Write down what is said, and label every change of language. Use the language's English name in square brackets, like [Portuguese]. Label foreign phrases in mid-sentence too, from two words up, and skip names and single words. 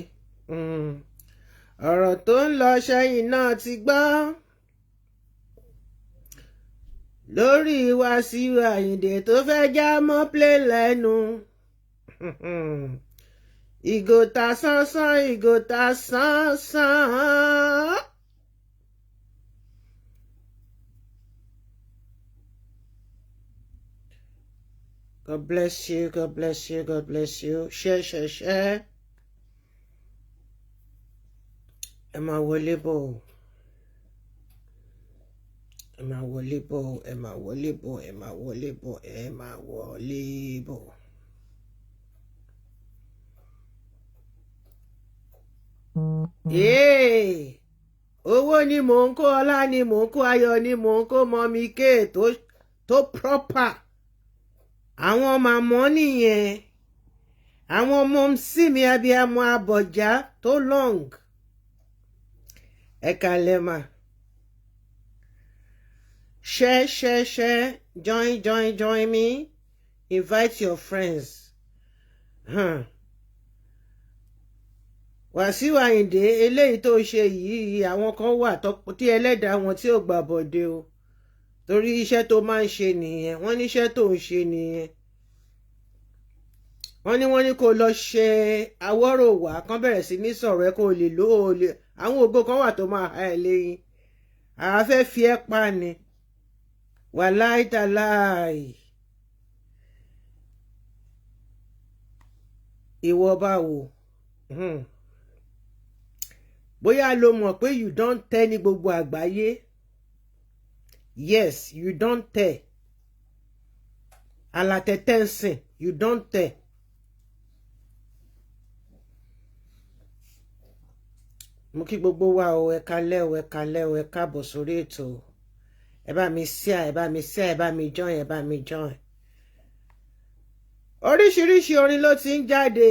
[Yoruba] Ọ̀rọ̀ tó ń lọ sẹ́yìn náà ti gbọ́. Lórí Wasiu Ayinde tó fẹ́ já mọ́ play lẹ́nu. Ìgò ta sánsán. [English] God bless you. [Yoruba] Share. Ẹ máa wọlé bọ̀. Owó ni mò ń kó, ọlá ni mò ń kó, ayọ̀ ni mò ń kó, mọ́mí ké tó proper. Àwọn màmọ́ nìyẹn, àwọn ọmọ sí mi abiyamọ abọ̀já tó long. Ẹ kálẹ̀ mà. Share. [English] Join me. Invite your friends. [Yoruba] Wasiu Ayinde eléyìí tó ṣe yìí àwọn kan wà tí ẹlẹ́dàá wọn tí ò gbà bọ̀dé o. Torí iṣẹ́ tó máa ń ṣe nìyẹn, wọ́n ní iṣẹ́ tó ń ṣe nìyẹn. Wọ́n ní kó lọ ṣe àwòrò wá kán bẹ̀rẹ̀ sí ní sọ̀rọ̀ ẹ kó lè lò ó lè. Àwọn ògo kan wà tó máa ha ẹ lẹ́yìn. Àá fẹ́ fi ẹ́ pa ni. Wàláì tàláì. Ìwọ báwo? Bóyá lo mọ̀ pé [English] you don't tell [Yoruba] ní gbogbo àgbáyé. [English] Yes, you don't tell. [Yoruba] Alátẹ̀tẹ̀ ń sìn, [English] you don't tell. [Yoruba] Mo kí gbogbo wa o, ẹ kálẹ̀ o, ẹ káàbọ̀ sórí ètò. Ẹ bá mi share, ẹ bá mi join. Oríṣiríṣi orin ló ti ń jáde.